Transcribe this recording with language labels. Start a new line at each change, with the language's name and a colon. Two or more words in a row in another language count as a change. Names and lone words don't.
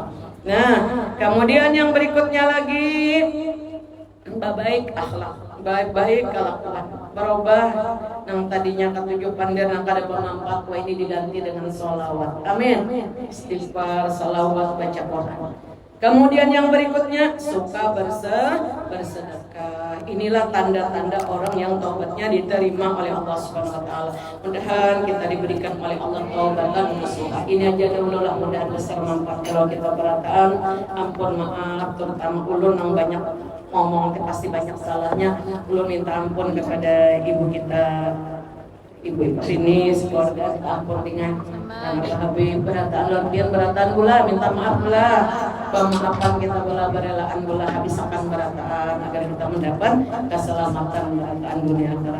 Indonesian: Nah, kemudian yang berikutnya lagi, baik akhlak, baik kelakuan, berubah yang tadinya ketujuh pandai yang kada bermanfaat, wah ini diganti dengan sholawat. Amin. Istighfar, sholawat, baca Quran. Kemudian yang berikutnya suka bersedekah. Inilah tanda-tanda orang yang taubatnya diterima oleh Allah Subhanahu wa taala. Mudah-mudahan kita diberikan oleh Allah taubatan nasuha.
Banjar: Ini aja dulu lah, mudah-mudahan besar manfaat kalau kita berataan.
Indonesian: Ampun maaf terutama ulun yang banyak ngomong, pasti banyak salahnya.
Banjar: Ulun minta ampun kepada ibu kita, ibu-ibu sini keluarga, ampun dengan Habib berataan biar berataan gula, minta maaf gula, pemaafan kita gula, berelaan gula, habiskan berataan agar kita mendapat keselamatan berataan dunia akhirat.